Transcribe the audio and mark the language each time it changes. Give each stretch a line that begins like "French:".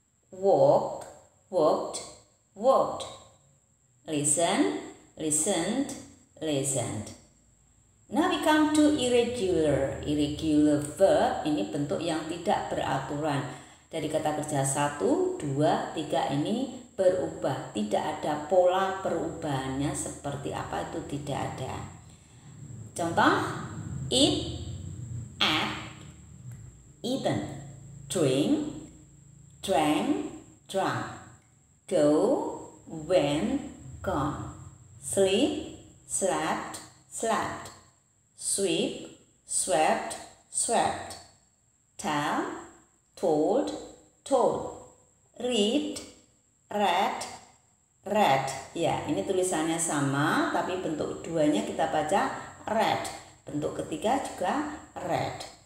English: Walk, walked, walked. Listen, listened, listened. Now we come to irregular.
Indonesian: Irregular verb ini bentuk yang tidak beraturan. Dari kata kerja 1, 2, 3 ini berubah. Tidak ada pola perubahannya seperti apa itu tidak ada.
English: Contoh, eat, ate, eaten, drink, drank, drunk, go, went, gone, sleep, slept, slept, sweep, swept, swept, tell, told, told, read, read, read.
Indonesian: Ya, ini tulisannya sama tapi bentuk 2-nya kita baca read. Bentuk ketiga juga read.